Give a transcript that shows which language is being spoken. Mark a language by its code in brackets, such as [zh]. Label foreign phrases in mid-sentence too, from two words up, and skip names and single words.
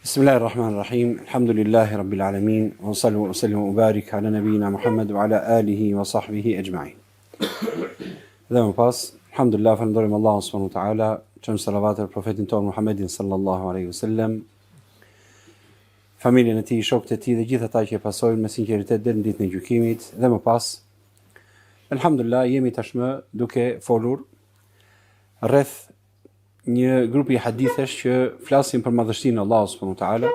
[ar] بسم الله الرحمن الرحيم. الحمد لله رب العالمين. وصل وسلم وبارك على نبينا محمد وعلى آله وصحبه أجمعين. [sq] Dhe më pas, alhamdulillah, falenderojmë Allahun [ar] سبحانه وتعالى, [sq] çojmë salavat për profetin ton Muhammedin [ar] صلى الله عليه وسلم, [sq] familjen e tij, shokët e tij dhe gjithë ata që e pasojnë me sinqeritet deri në ditën e gjykimit. Dhe më pas, alhamdulillah, jemi tashmë duke folur rreth një grupi hadithesh që flasin për madhështinë e Allahut [ar] سبحانه وتعالى.